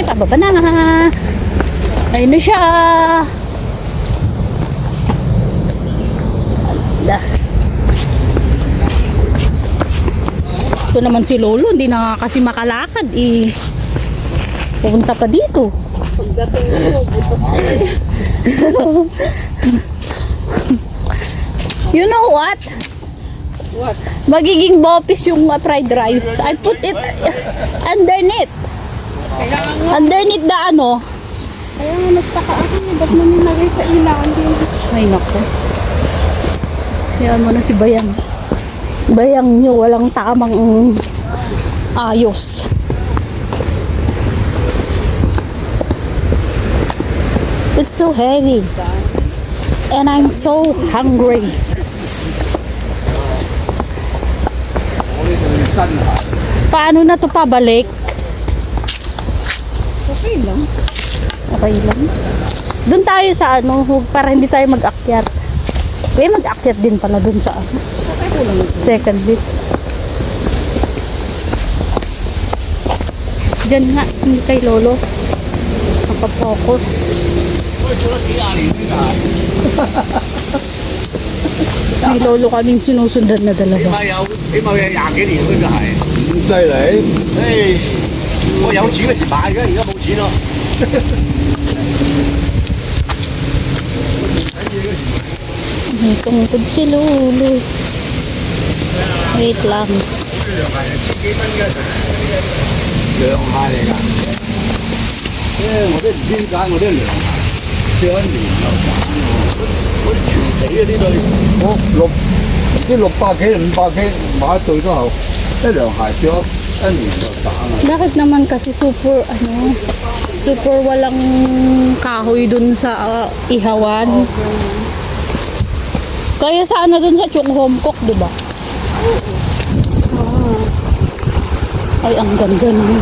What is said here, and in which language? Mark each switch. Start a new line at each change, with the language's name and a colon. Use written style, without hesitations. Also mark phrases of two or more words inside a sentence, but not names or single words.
Filipino: Pababa na. Ayun na siya. Ala. Ito naman si Lolo. Hindi na nga kasi makalakad eh. Pupunta pa dito. Pagdating mo, butas na yan.
English: You know what? What?
Filipino: Magiging bopis yung fried rice.
English: I put it underneath.
Filipino: Kaya nga.
English: Underneath the ano.
Filipino: Kaya nga nagtaka ako. Ba't mo nilagay sa ilangan din? Ay nako. Yan mo na si Bayang. Bayang nyo walang tamang ayos.
English: It's so heavy. And I'm so hungry.
Filipino: Paano na to pabalik? Okay lang. Okay lang. Doon tayo sa ano, para hindi tayo mag-akyat. Kaya mag-akyat din pala doon sa ano, Okay ko lang.
English: second beach.
Filipino: Diyan nga, hindi kay Lolo. Nakapokus. May Lolo kaming sinusundan na dalawa.
Cantonese: 起碼有廿幾年嗰個係，咁犀利，誒，我有錢嗰時買嘅，而家冇錢咯。
Filipino: May tungkod si Lolo. Wait lang.
Cantonese: 涼鞋嚟㗎，我都唔知點解我啲涼鞋上一年就賺我啲全地啊呢對，我啲600幾500幾買一對都好，一涼鞋着一年就賺啦。
Filipino: Bakit naman kasi super ano, super walang kahoy dun sa ihawan? Kaya sana dun sa Chung Home Cook, di ba? Ay, ang ganda naman.